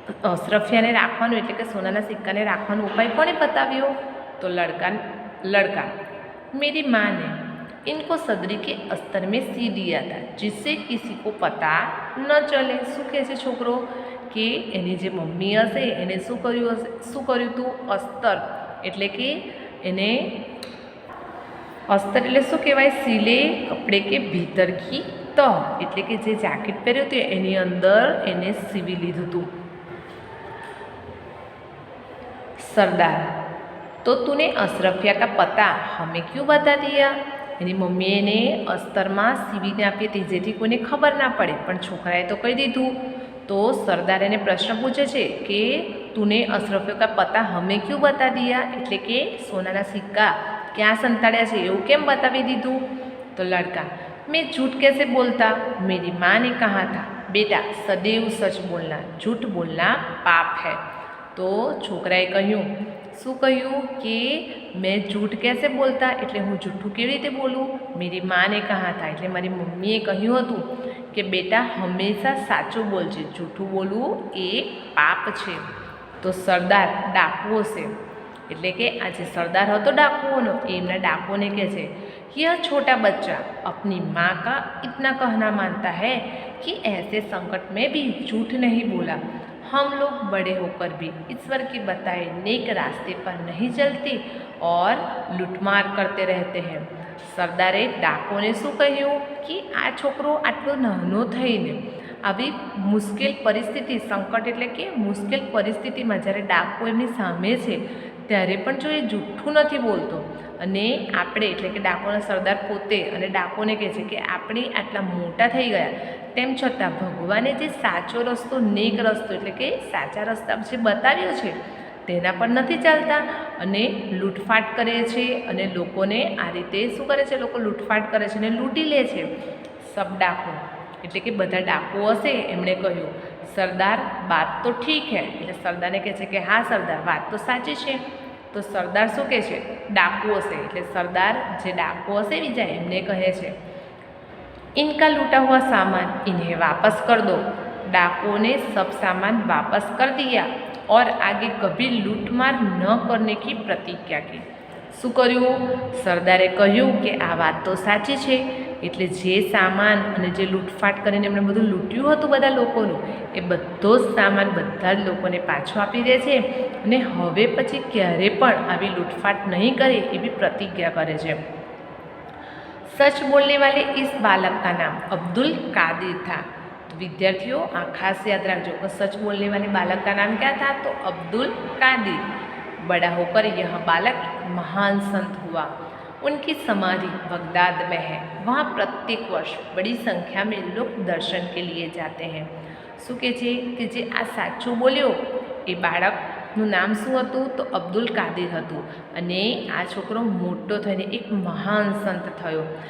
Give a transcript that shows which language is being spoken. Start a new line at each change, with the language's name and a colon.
Gujarati: અશરફિયાને રાખવાનું એટલે કે સોનાના સિક્કાને રાખવાનો ઉપાય કોણે બતાવ્યો?
Hindi: તો लड़का मेरी माँ ने इनको सदरी के अस्तर में सी दिया था जिससे किसी को पता न चले।
Gujarati: શું કહે છે છોકરો કે એની જે મમ્મી હશે એને શું કર્યું હતું? અસ્તર એટલે કે એને अस्तर એટલે શું કહેવાય?
Hindi: સિલે કપડે કે ભીતર કી તહ
Gujarati: એટલે કે જે જાકેટ પહેર્યું હતું એની અંદર એને સીવી લીધું હતું।
Hindi: सरदार तो तूने अशरफिया का पता हमें क्यों बता दिया?
Gujarati: એની મમ્મીએ એને અસ્તરમાં સીવીને આપી હતી જેથી કોઈને ખબર ના પડે, પણ છોકરાએ તો કહી દીધું। તો સરદાર એને પ્રશ્ન પૂછે છે કે
Hindi: તુને અશરફિયા કા પતા હમે ક્યું બતા દિયા
Gujarati: એટલે કે સોનાના સિક્કા ક્યાં સંતાડ્યા છે એવું કેમ બતાવી દીધું?
Hindi: તો લડકા मैं झूठ कैसे बोलता? मेरी माँ ने कहा था बेटा सदैव सच बोलना, झूठ बोलना पाप है।
Gujarati: तो છોકરાએ કહ્યું શું કહ્યું કે મેં
Hindi: झूठ कैसे बोलता
Gujarati: એટલે હું જૂઠું કેવી રીતે બોલું?
Hindi: मेरी माँ ने कहा था
Gujarati: એટલે મારી મમ્મીએ કહ્યું હતું કે બેટા હંમેશા સાચું બોલજે, જૂઠું બોલવું એ પાપ છે। તો સરદાર ડાકુઓ છે એટલે કે આ જે સરદાર હતો ડાકુઓનો એમના ડાકુઓને કહે છે
Hindi: यह छोटा बच्चा अपनी माँ का इतना कहना मानता है कि ऐसे संकट में भी झूठ नहीं बोला। हम लोग बड़े होकर भी ईश्वर के बताए नेक रास्ते पर नहीं चलते और लूटमार करते रहते हैं।
Gujarati: સરદારે ડાકોને શું કહ્યું કે આ છોકરો આટલો નાનો થઈને આવી મુશ્કેલ પરિસ્થિતિ, સંકટ એટલે કે મુશ્કેલ પરિસ્થિતિમાં જ્યારે ડાકો એમની સામે છે ત્યારે પણ જો એ જૂઠું નથી બોલતો અને આપણે એટલે કે ડાકોના સરદાર પોતે અને ડાકોને કહે છે કે આપણે આટલા મોટા થઈ ગયા તેમ છતાં ભગવાને જે સાચો રસ્તો, નેક રસ્તો એટલે કે સાચા રસ્તા જે બતાવ્યો છે તેના પર નથી ચાલતા અને લૂંટફાટ કરે છે અને લોકોને આ રીતે શું કરે છે? લોકો લૂંટફાટ કરે છે અને લૂંટી લે છે।
Hindi: સબ ડાકુ
Gujarati: એટલે કે બધા ડાકુઓ હશે એમણે કહ્યું
Hindi: સરદાર બાત તો ઠીક હે
Gujarati: એટલે સરદારને કહે છે કે હા સરદાર વાત તો સાચી છે। તો સરદાર શું કહે છે? ડાકુઓ હશે એટલે સરદાર જે ડાકુઓ હશે બીજા એમને કહે છે
Hindi: इनका लूटा हुआ सामान इन्हें वापस कर दो। डाकुओं ने सब सामान वापस कर दिया और आगे कभी लूटमार न करने की प्रतिज्ञा की।
Gujarati: શું કર્યું? સરદારે કહ્યું કે આ વાત તો સાચી છે એટલે જે સામાન અને જે લૂંટફાટ કરીને એમણે બધું લૂંટ્યું હતું બધા લોકોનું એ બધો જ સામાન બધા જ લોકોને પાછો આપી દે છે અને હવે પછી ક્યારે પણ આવી લૂંટફાટ નહીં કરે એવી પ્રતિજ્ઞા કરે છે।
Hindi: सच बोलने वाले इस बालक का नाम अब्दुल कादिर था। तो विद्यार्थियों आ खास याद रखो कि सच बोलने वाले बालक का नाम क्या था? तो अब्दुल कादिर। बड़ा होकर यह बालक महान संत हुआ। उनकी समाधि बगदाद में है। वहाँ प्रत्येक वर्ष बड़ी संख्या में लोग दर्शन के लिए जाते हैं।
Gujarati: શું કહે છે કે જે આ સાચું બોલ્યો એ બાળકનું નામ શું હતું? તો અબ્દુલ કાદિર હતું અને આ છોકરો મોટો થઈને એક મહાન સંત થયો।